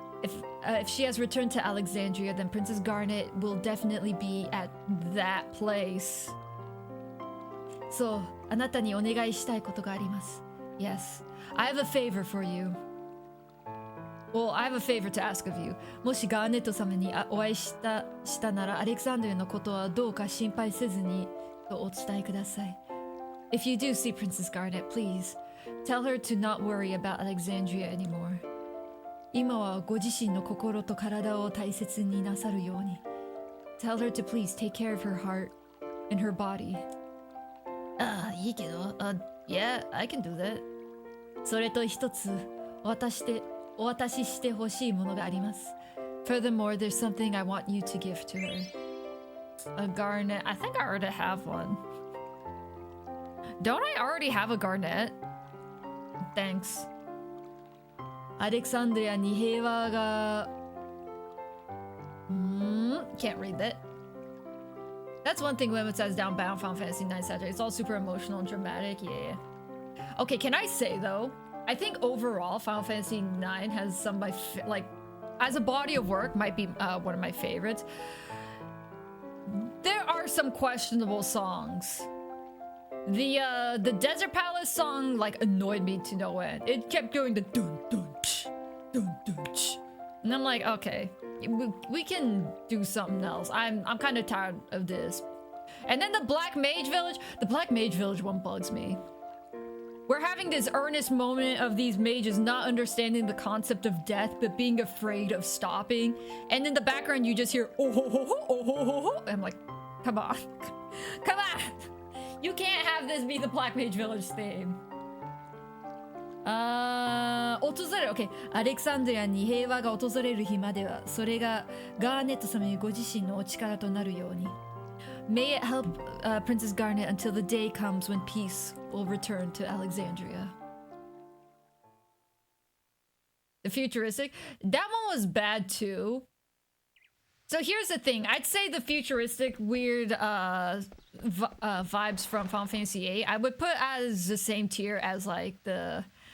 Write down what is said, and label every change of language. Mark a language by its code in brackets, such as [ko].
[en] if she has returned to Alexandria, then Princess Garnet will definitely be at that place. [ja] そう、あなたにお願いしたいことがあります。 [en] Yes, I have a favor for you. Well, I have a favor to ask of you. [ja] もしガーネット様にお会いしたならアレクサンドリアのことはどうか心配せずにとお伝えください。 [en] If you do see Princess Garnet, please tell her to not worry about Alexandria anymore. [ja] 今はご自身の心と体を大切になさるように。 [en] Tell her to please take care of her heart and her body. [ja] ああ、いいけど。 [en] Yeah, I can do that. [ja] それと一つお渡ししてほしいものがあります。 [en] Furthermore, there's something I want you to give to her. A garnet. I think I already have one. Don't I already have a garnet? Thanks. [ja] アレクサンドリアに平和が [en] Can't read that. That's one thing when it says down Final Fantasy IX Saturday. It's all super emotional and dramatic. Yeah. Okay, can I say though? I think overall Final Fantasy IX has some of my like as a body of work might be one of my favorites. There are some questionable songs. The Desert Palace song like annoyed me to no end. It kept going the dun dun ch, dun dun ch. And I'm like, okay, we can do something else. I'm kind of tired of this. And then the Black Mage Village one bugs me. We're having this earnest moment of these mages not understanding the concept of death, but being afraid of stopping. And in the background, you just hear, oh ho ho ho, oh ho ho ho. I'm like, come on. Come on. You can't have this be the Black Mage Village theme. [ja] 訪れる OK アレクサンドリアに平和が訪れる日まではそれがガーネット様にご自身のお力となるように [en] May it help Princess Garnet until the day comes when peace will return to Alexandria. The futuristic, that one was bad too. So here's the thing, I'd say the futuristic weird vibes from Final Fantasy VIII I would put as the same tier as like the